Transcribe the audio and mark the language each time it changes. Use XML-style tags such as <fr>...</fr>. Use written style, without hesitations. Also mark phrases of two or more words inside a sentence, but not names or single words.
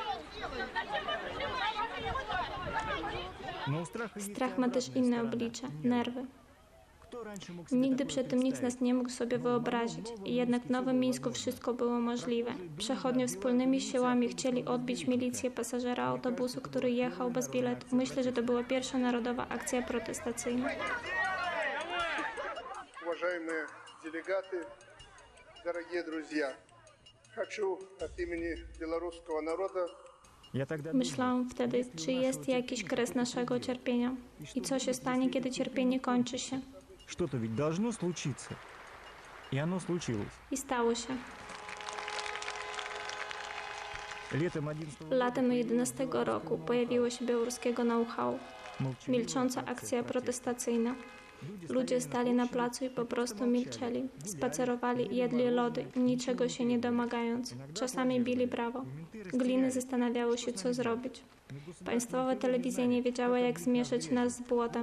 <pl>Strach ma też inne oblicze, nerwy. Nigdy przed tym nikt z nas nie mógł sobie wyobrazić. I jednak w Nowym Mińsku wszystko było możliwe. Przechodnie wspólnymi siłami chcieli odbić milicję pasażera autobusu, który jechał bez biletu. Myślę, że to była pierwsza narodowa akcja protestacyjna.</pl> <ru>Уважаемые делегаты, дорогие друзья, хочу от имени белорусского народа</ru> <pl>Myślałam wtedy, czy jest jakiś kres naszego cierpienia i co się stanie, kiedy cierpienie kończy się. I stało się. Latem 11 roku pojawiło się białoruskiego know-how. Milcząca akcja protestacyjna. Ludzie stali na placu i po prostu milczeli. Spacerowali i jedli lody, niczego się nie domagając. Czasami bili brawo. Gliny zastanawiały się, co zrobić. Państwowa telewizja nie wiedziała, jak zmieszać nas z błotem.</pl>